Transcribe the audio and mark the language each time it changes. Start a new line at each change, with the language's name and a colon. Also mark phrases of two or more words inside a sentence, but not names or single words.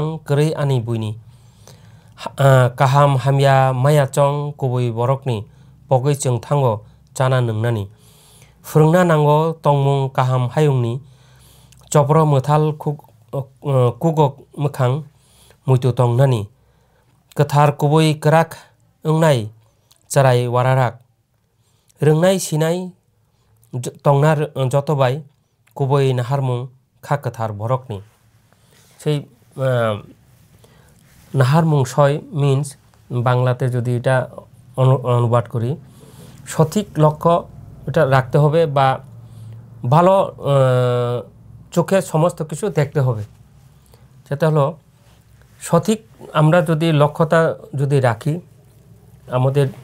Kok Borok: गरै आनि बुइनि काहाम हामिया माया चं कबई बरकनि पगै जों थांगो जाना नोंनानि फोरोंना नांगौ तंमुं काहाम हायुंनि चब्र मोथाल कुगक मोखां मुइतु तंनानि गोथार गुबै गोराक ओंनाय जाराय वाराराक रोंनाय सिनाय तंना जतबाय गुबै नाहारमुं खा गोथार बरकनि সেই
Bangla: নাহারমুং ছয় মিন্স বাংলাতে যদি এটা অনুবাদ করি সঠিক লক্ষ্য এটা রাখতে হবে বা ভালো চোখে সমস্ত কিছু দেখতে হবে সেটা হলো সঠিক আমরা যদি লক্ষ্যটা যদি রাখি আমাদের